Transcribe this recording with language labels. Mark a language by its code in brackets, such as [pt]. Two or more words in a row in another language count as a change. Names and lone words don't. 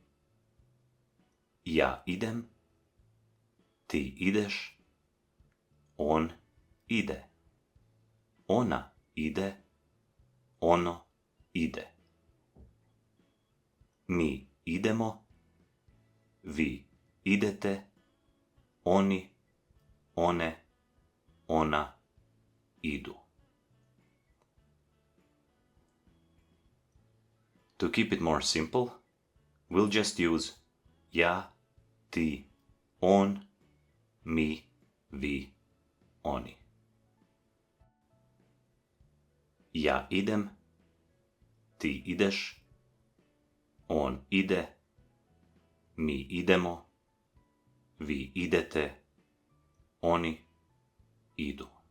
[sr] Ja idem, ti ideš, on ide, ona ide, ono ide. Mi idemo, vi idete, oni, one, ona idu. [en] To keep it more simple, we'll just use [sr] ja, ti, on, mi, vi, oni. Ja idem, ti ideš, on ide, mi idemo, vi idete, oni idu.